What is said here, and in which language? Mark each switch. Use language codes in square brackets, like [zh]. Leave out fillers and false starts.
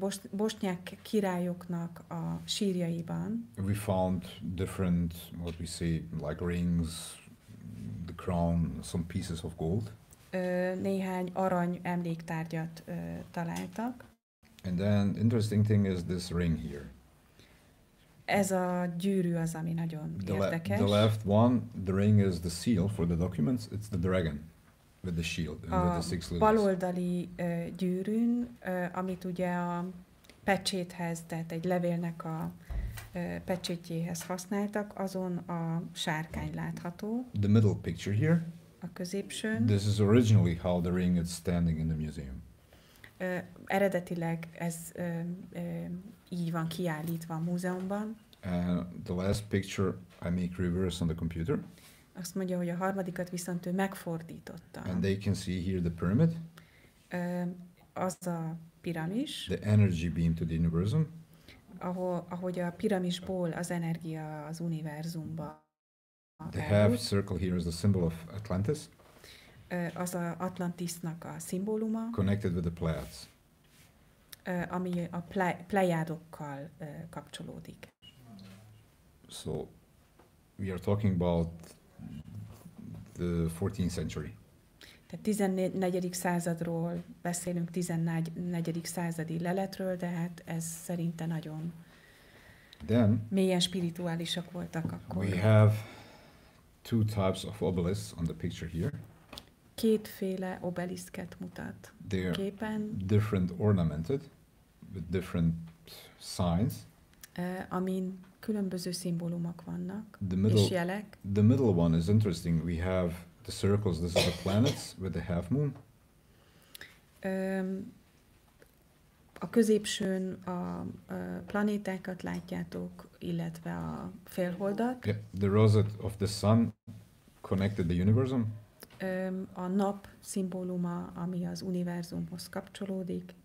[hu] Bosnyák királyoknak a sírjaiban. [en] We found different, what we say, like rings, the crown, some pieces of gold. [hu] Néhány arany emléktárgyat találtak. [en] And then interesting thing is this ring here. [hu] Ez a gyűrű az, ami nagyon érdekes. [en] The left one, the ring is the seal for the documents. It's the dragon with the shield and with the six lilies. [hu] Baloldali gyűrűn, amit ugye a pecséthez, tehát egy levélnek a pecsétjéhez használtak, azon a sárkány látható. [en] The middle picture here. [hu] A középsőn. [en] This is originally how the ring is standing in the museum. [hu] Eredetileg ez így van kiállítva a múzeumban. [en] And the last picture I make reverse on the computer. [hu] Azt mondja, hogy a harmadikat viszont ő megfordította. [en] And they can see here the pyramid. [hu] Az a piramis. [en] The energy beam to the universum. [hu] Ahogy a piramisból az energia az univerzumba. [en] The half circle here is the symbol of Atlantis. [hu] Az a Atlantisnak a szimbóluma. [en] Connected with the Pleiades. [hu] Ami a plejádokkal kapcsolódik. [en] So we are talking about the 14th century. [hu] Tehát 14. századról beszélünk, 14. századi leletről, de hát ez szerinte nagyon mélyen spirituálisak voltak akkor. [en] We have two types of obelisks on the picture here. [hu] Kétféle obeliszket mutat képen. [en] Different ornamented with different signs. [hu] Amin különböző szimbólumok vannak és jelek. [en] The middle one is interesting. We have the circles. This is the planets with the half moon. [hu] A középsőn a planétákat látjátok, illetve a félholdat. [en] Yeah, the rosette of the sun connected the universum. [hu] A nap szimbóluma, ami az univerzumhoz kapcsolódik.